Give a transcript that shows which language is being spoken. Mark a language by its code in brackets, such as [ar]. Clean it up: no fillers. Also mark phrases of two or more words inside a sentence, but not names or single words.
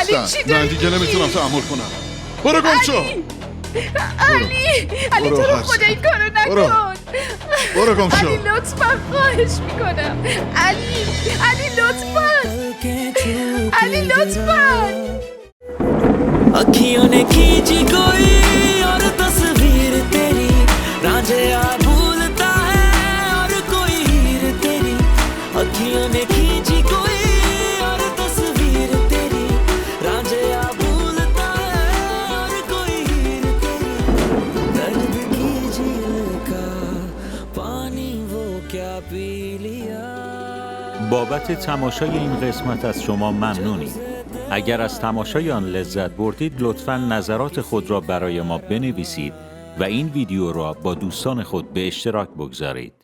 [fa] علی، هستن. چی داری من دیگه میگی؟ نمیتونم تحمل کنم. برو گم شو. علی برو تو رو هرزه. خدا این کارو برو. نکن. برو گم شو. علی لطفا خواهش میکنم. علی لطفا. علی لطفا. [hi] अखियों ने खींची कोई और तस्वीर तेरी रांझे आ भूलता है और कोई हीर तेरी अखियों ने खींची कोई और तस्वीर तेरी रांझे आ भूलता है और कोई हीर तेरी दर्द की झील का पानी वो क्या पी लिया [fa] بابت تماشای این قسمت از شما ممنونیم. اگر از تماشای آن لذت بردید لطفاً نظرات خود را برای ما بنویسید و این ویدیو را با دوستان خود به اشتراک بگذارید.